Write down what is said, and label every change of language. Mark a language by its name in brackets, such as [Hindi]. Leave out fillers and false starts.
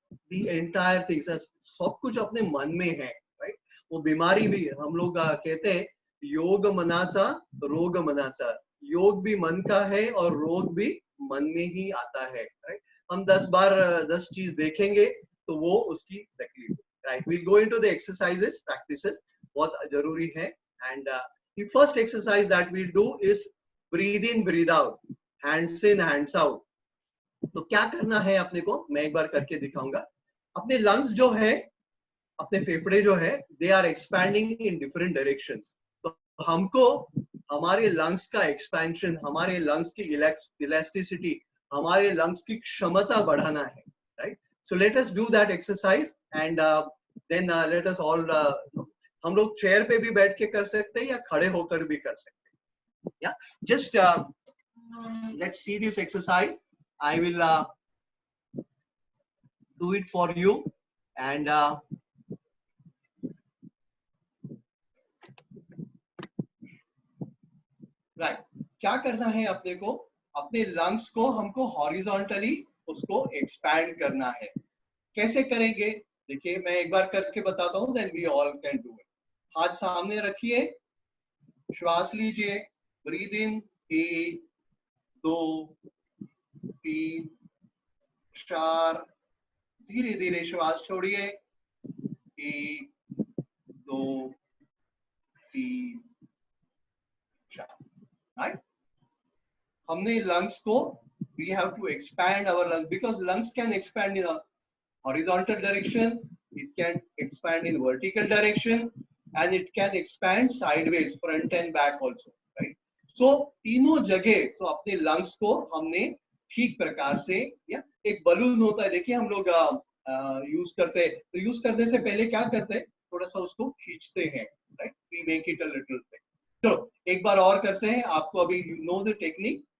[English] the entire things, [Hindi] सब कुछ अपने मन में है, right? वो बीमारी भी हम लोग कहते हैं [Marathi] योग मनाचा रोग मनाचा, [Hindi] योग भी मन का है और रोग भी मन में ही आता है, right? हम 10 बार 10 चीज देखेंगे तो वो उसकी तकलीफ, right? [English] We'll go into the exercises, practices, [Hindi] बहुत जरूरी है. [English] And the first exercise that we'll do is breathe in, breathe out, hands in, hands out. [Hindi] तो क्या करना है अपने को, मैं एक बार करके दिखाऊंगा. अपने लंग्स जो है, अपने फेफड़े जो है, [English] They are expanding in different directions. [Hindi] तो हमको हमारे लंग्स का एक्सपेंशन, हमारे लंग्स की इलास्टिसिटी, हमारे लंग्स की क्षमता बढ़ाना है, right? [English] so let us do that exercise and then let us all, [Hindi] हम लोग चेयर पे भी बैठ के कर सकते हैं या खड़े होकर भी कर सकते हैं. [English] या just let's see this exercise. I will do it for you and right. [Hindi] क्या करना है अपने को, अपने लंग्स को हमको हॉरिजॉन्टली उसको एक्सपैंड करना है. कैसे करेंगे देखिए, मैं एक बार करके बताता हूँ, [English] then we all can do it. [Hindi] हाथ सामने रखिए, श्वास लीजिए, ब्रीद इन, 1 2 3 4, धीरे धीरे श्वास छोड़िए, 1 2 3 4, राइट? हमने लंग्स को, [English] we have to expand our lungs because lungs can expand in a horizontal direction, it can expand in vertical direction and it can expand sideways, front and back also, right? [Hindi] So तीनों जगह तो अपने lungs को हमने ठीक प्रकार से, या एक बलून होता है देखिए हम लोग यूज करते हैं, तो यूज करने से पहले क्या करते हैं, थोड़ा सा उसको खींचते हैं, right? [English] We make it a little thick. [Hindi] चलो एक बार और करते हैं, आपको अभी [English] You know the technique.